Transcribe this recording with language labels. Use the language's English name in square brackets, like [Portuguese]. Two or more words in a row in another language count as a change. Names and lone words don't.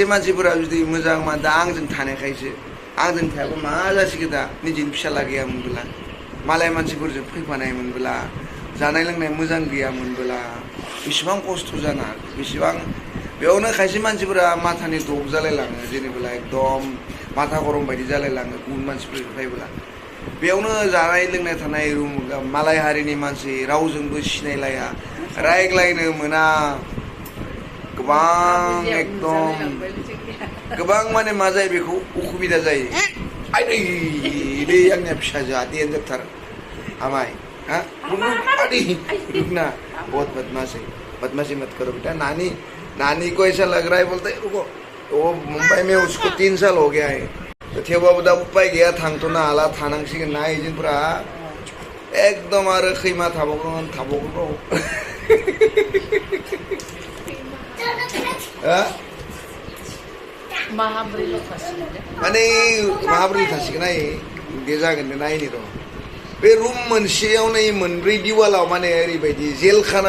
[Bodo] मानसिफोरा जुदि मोजां मा दा आंजों थानायखायसो आंजों थायाबा मा जासिगोन दा निजेनि फिसाला गैयामोनबोला मालाय मानसिफोरजों फैफानायमोनबोला जानाय लोंनाय मोजां गैयामोनबोला बेसेबां खस्थ' जाना बेसेबां बेयावनो खायसे मानसिफोरा माथानि दग जालायलाङो जेनेबा एकदम माथा गरम बायदि जालायलाङो गुबुन मानसिफोरजों फैबोला बेयावनो जानाय लोंनाय थानाय रुम मालाय हारिनि मानसि रावजोंबो सिनायलाया रायज्लायनो मोना गोबां एकदम गोबां माने मा जायो बेखौ उसुबिदा जायो आदै बे आंनिया फिसाजोआ देनजारथार आमाय [Hindi] हाँ अरे रुकना बहुत बदमाशी मत करो बेटा नानी को ऐसा लग रहा है बोलते रुको वो मुंबई में उसको 3 साल हो गया है तो [Bodo] थेवबाबो दा उपाय गैया थांथ'नो हाला थानांसिगोन ना एजेन्टफोरा एकदम आरो खैमा थाबावगोन माने माब्रै थासिगोन नाय बे जागोन नायनि र' बे रुम मोनसेयावनो मोनब्रै दिवालाव माने ओरैबायदि जेल खाना